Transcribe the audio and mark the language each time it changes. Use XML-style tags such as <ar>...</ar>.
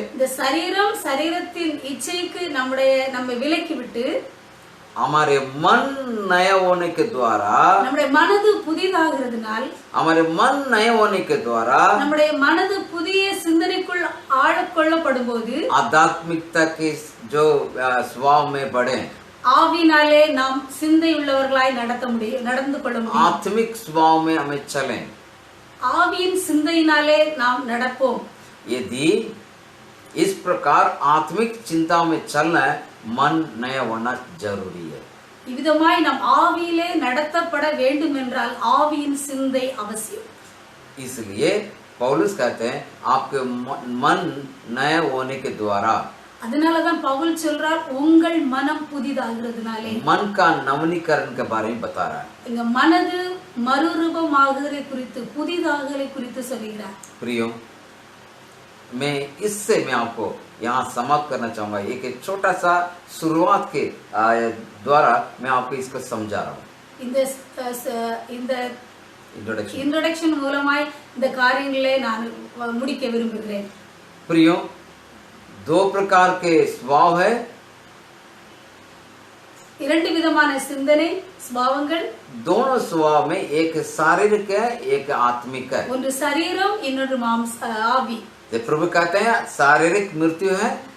<ta>இந்த சரீரத்தின் இச்சைக்கு நம்மை விலக்கி விட்டு</ta> <hi>हमारे मन नया होने के द्वारा,</hi> <ta>நம்முடைய மனது புதிதாகிறதுனால்,</ta> <hi>हमारे मन नए होने के द्वारा</hi> <ta>நம்முடைய மனது புதிய சிந்தனைக்குள் ஆழக்கொள்ளப்படும்போது</ta> <hi>आध्यात्मिकता के जो स्वभाव में बढ़े,</hi> <ta>ஆவினாலே நாம் சிந்தை உள்ளவர்களாய் நடந்து கொள்ள முடியும்.</ta> <hi>आत्मिक स्वभाव में हमें चलें.</hi> <ta>ஆவியின் சிந்தையினாலே நாம் நடப்போம்.</ta> <hi>यदि इस प्रकार आत्मिक चिंता में चलना है, मन नया होना जरूरी है.</hi> <ta>இவ்விதமாய் நாம் ஆவியிலே நடத்தப்பட வேண்டும் என்றால் ஆவியின் சிந்தை அவசியம்.</ta> <hi>इसलिए पौलुस कहते हैं आपके मन नया होने के द्वारा,</hi> <ta>அதனாலதான் பவுல் சொல்றார் உங்கள் மனம் புதிதாகிறதுனாலே.</ta> <hi>मन का नवीनीकरण के बारे में बता रहा है.</hi> <ta>இங்க மனது மறுரூபமாகுதலை குறித்து, புதிதாகலை குறித்து சொல்கிறார்.</ta> <hi>प्रियो, मैं इससे मैं आपको यहाँ समाप्त करना चाहूंगा. एक छोटा सा शुरुआत के द्वारा मैं आपको इसको समझा रहा हूँ.</hi> <ta>இந்த இன்ட்ரோடக்ஷன் மூலமாய் இந்த காரியங்களை நான் முடிக்க விரும்புகிறேன்.</ta> <hi>प्रियो, दो प्रकार के स्वभाव है.</hi> <ta>இரண்டு விதமான சிந்தனை ஸ்வபாவங்கள்.</ta> <hi>दोनों स्वभाव में एक शारीरिक है, एक आत्मिक है.</hi> <ta>ஒன்று சரீரம், இன்னொன்று ஆவி.</ta> <hi>प्रभु कहते हैं शारीरिक मृत्यु है,</hi>